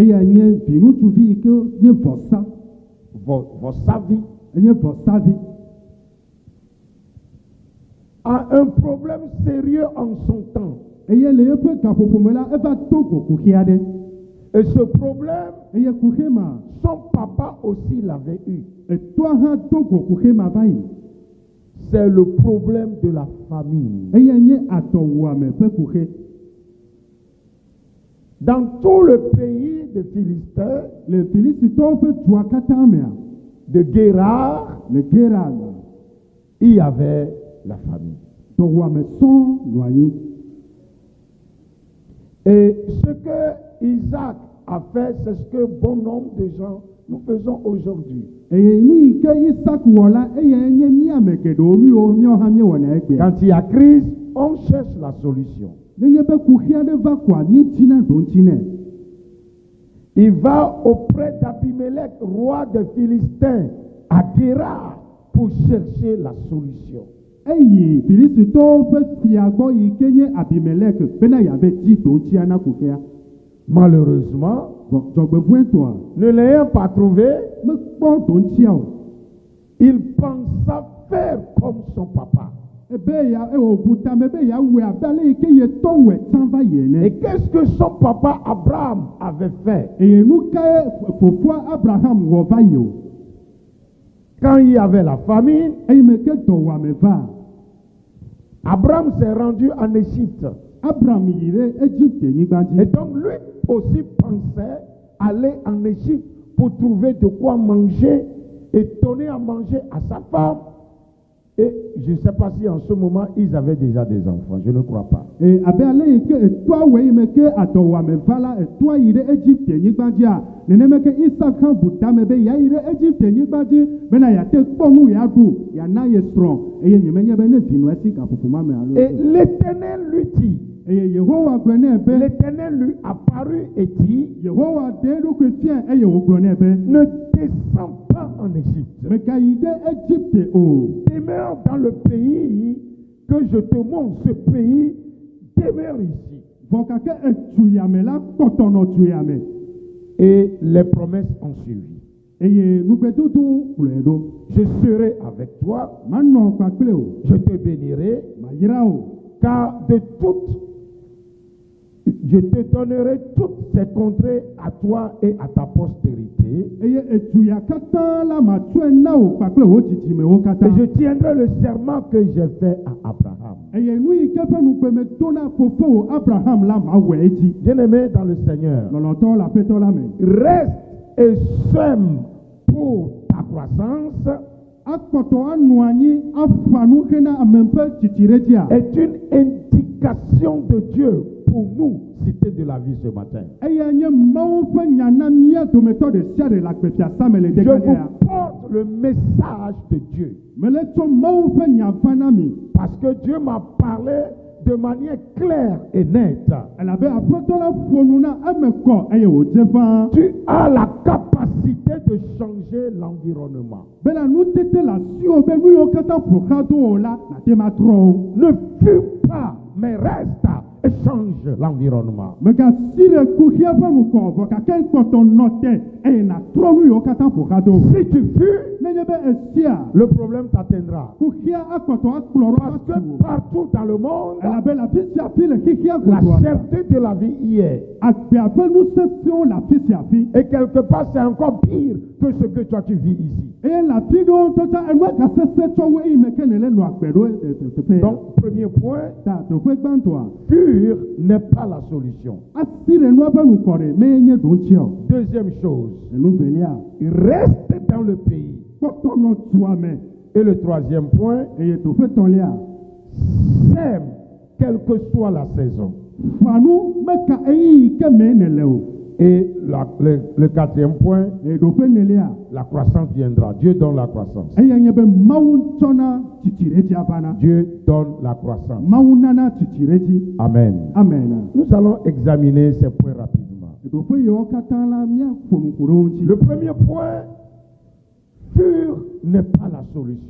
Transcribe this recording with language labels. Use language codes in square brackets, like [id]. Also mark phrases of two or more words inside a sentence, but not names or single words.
[fr] Vosavi a un problème sérieux en son temps. Et ce problème, [ee] eye kuhema [fr] son papa aussi l'avait eu. [ee] etoa ha togo kuhema vai [fr] C'est le problème de la famille. [ee] eye nye atɔwuame ƒe kuhe. [fr] Dans tout le pays de Philistins, [ee] Le Filistitɔwo ƒe dua katã mea, [fr] de Guérard, [ee] le Gerar, [fr] il y avait la famille. [ee] tɔwuame sɔŋ nɔ anyi. [fr] Et ce que Isaac a fait, c'est ce que bon nombre de gens nous faisons aujourd'hui. [ee] Eye nu yi ke Isak wɔ la, eye nye míame geɖewo nu yiwo míawo hã míewɔna egbea. [fr] Quand il y a crise, on cherche la solution. [ee] Nenye be kuxi aɖe va koa, míetina ɖo ŋuti nɛ. [fr] Il va auprès d'Abimelech, roi des Philistins, à Guérard, pour chercher la solution. [ee] Eyi Filistitɔwo ƒe fia gbɔ yi ke nye Abimelek bena yeave di ɖo ŋutia na kuxia. [fr] Malheureusement, [ee] Dzɔgbevɔ̃etɔa, [fr] ne l'ayant pas trouvé, [ee] mekpɔ ɖo ŋutia o. [fr] il pensa faire comme son papa. [ee] Ebe ya ewɔbu tame be yeawɔe abe ale yi ke ye tɔ wɔe tsã va yi ene. [fr] Et qu'est-ce que son papa Abraham avait fait [ee] Eye nu kae fofoa Abraham wɔ va yi o. [fr] quand il y avait la famine? [ee] Eyi me ke dɔwuame va. [fr] Abraham s'est rendu en Égypte. [ee] Abraham yi ɖe Egypte nyigba [fr] Et [ee] dzi. [fr] donc lui aussi pensait aller en Égypte pour trouver de quoi manger et donner à manger à sa femme. Et je ne sais pas si en ce moment ils avaient déjà des enfants, je ne crois pas. [ee] Abe ale yi ke etoa wɔe yi me ke adɔwuame va la, etoa yi ɖe Egypte nyigba dzia, nenema ke Isak hã bu tame be yeayi ɖe Egypte nyigba dzi bena yeate kpɔ nu yeaɖu, yeana ye srɔ̃, eye nyemenye be ne vinɔ esi gaƒoƒo ma me alo. [fr] Et l'Éternel lui dit, [ee] Eye Yehowa gblɔ nɛ be, [fr] l'Éternel lui apparut et dit, [ee] Yehowa de eɖokui fia eye wògblɔ nɛ be, [fr] ne descends pas en Égypte. [ee] megayi ɖe Egypte o. [fr] Demeure dans le pays que je te montre, ce pays, demeure ici. [ee] Vɔ gake etu yame la kpɔtɔ nɔ tu yame. [fr] Et les promesses ont suivi. [ee] Eye nugbedodo kplɔe ɖo. [fr] Je serai avec toi, [ee] Manɔ kpakple o, [fr] je te bénirai, [ee] mayra o. [fr] car je te donnerai toutes ces contrées à toi et à ta postérité. [ee] Eye etu ya katã la matsɔe na wo kpakple wo dzidzimewo katã. [fr] Et je tiendrai le serment que j'ai fait à Abraham. [ee] Eye nu yi ke ƒe nugbeme do na fofo Abraham la mawɔe edzi. [fr] Bien-aimé dans le Seigneur, [ee] Lɔlɔtɔ le aƒetɔ la me. [fr] reste et sème pour ta croissance [ee] Akpɔtɔ anɔ anyi afa nu hena ame ƒe tsitsiɖedzia. [fr] est une indication de Dieu pour nous, cité de la vie ce matin. [ee] Eya nye Mawu ƒe nya na mía dometɔ ɖe sia ɖe le agblefiasa me le [fr] Je [ee] ɖeka ɖea. [fr] vous porte le message de Dieu. [ee] Mele tsɔ Mawu ƒe nya va na mi. [fr] Parce que Dieu m'a parlé de manière claire et nette. [ee] Elabe aƒetɔ la ƒo nu na eme kɔ eye wòdze ƒãa. [fr] Tu as la capacité de changer l'environnement. [ee] Bena nutete le asiwò be nu yiwo katã ƒo xlã do wò la nàte ma trɔ wo. [fr] Ne fuis pas, mais reste et change l'environnement. [ee] Megasi ɖe kuxia ƒe nukɔ vɔ gake kpɔtɔ nɔ te eye nàtrɔ nu yiwo katã ƒo xlã do. [fr] Si tu fuis, [ee] Nenye be esia, [fr] le problème t'atteindra. [ee] kuxia akpɔtɔ akplɔ ɖo [fr] Parce [ee] asi [fr] que [ee] wò. [fr] partout dans le monde, [ee] Elabe le afi sia afi le xixia [fr] la [ee] godoa. [fr] cherté de la vie y est. [ee] Agbea ƒe nu sesẽwo le afi sia afi. [fr] Et quelque part, c'est encore pire que ce que toi tu vis ici. [ee] Eye le afi ɖewo ŋutɔ tsã enua gasese tsɔ wo eyi me ke nele nɔ agbe ɖo teƒe ya. [fr] Donc, premier point, [ee] Ta teƒe gbãtɔa, [fr] fuir n'est pas la solution. [ee] asi le nua ƒe nukɔ ɖe menye ɖo ŋuti o. [fr] Deuxième chose, [ee] Enu velia, [fr] reste dans le pays. [ee] kpɔtɔ nɔ dua me. [fr] Et le troisième point, [ee] Eye teƒe tɔlia, [fr] sème, quelle que soit la saison. [ee] fa nu meka eyi yi ke me nele o. [fr] Et le quatrième point, [ee] Eye ɖoƒe nelia, [fr] la croissance viendra. Dieu donne la croissance. [ee] eya nye be Mawu tsɔna tsitsiɖedzia vana. [fr] Dieu donne la croissance. [ee] Mawu nana tsitsiɖedzi. [fr] Amen. Amen. Nous allons examiner ces points rapidement. [ee] Ɖoƒe yiwo katã la míaƒo nu ƒo ɖe wo ŋuti. [fr] Le premier point, fuir n'est pas la solution.